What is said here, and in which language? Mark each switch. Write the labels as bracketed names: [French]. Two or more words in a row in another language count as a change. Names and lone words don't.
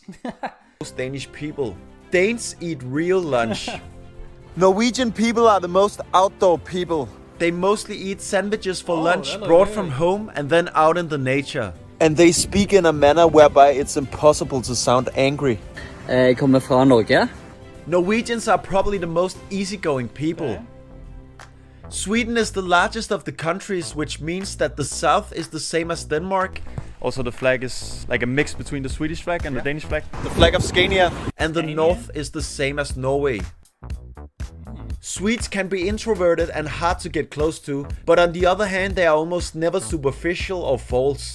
[English] most Danish people. Danes eat real lunch. Norwegian people are the most outdoor people. They mostly eat sandwiches for Oh, lunch that looks brought good. from home and then out in the nature. And they speak in a manner whereby it's impossible to sound angry. [Norwegian] Jeg kommer fra Norge. [English] Norwegians are probably the most easygoing people. Okay. Sweden is the largest of the countries, which means that the south is the same as Denmark. Also the flag is like a mix between the Swedish flag and the Danish flag. The flag of Scania. And the north is the same as Norway. Swedes can be introverted and hard to get close to, but on the other hand they are almost never superficial or false.